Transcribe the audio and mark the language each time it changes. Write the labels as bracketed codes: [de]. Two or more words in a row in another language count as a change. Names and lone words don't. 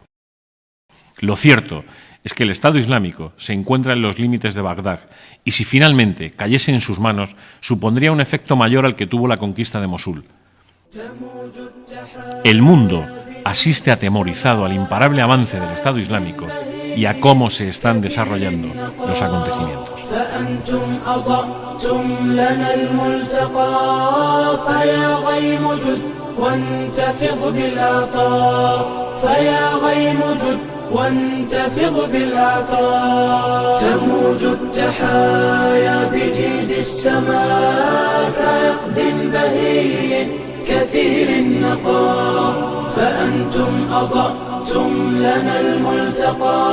[es] Lo cierto es que el Estado Islámico se encuentra en los límites de Bagdad y si finalmente cayese en sus manos supondría un efecto mayor al que tuvo la conquista de Mosul. El mundo asiste atemorizado al imparable avance del Estado Islámico y a cómo se están desarrollando los acontecimientos. [ar] وانتفض بالعطاء تموج التحايا بجيد السماء كعقد بهي كثير النقاء فأنتم أضأتم لنا الملتقى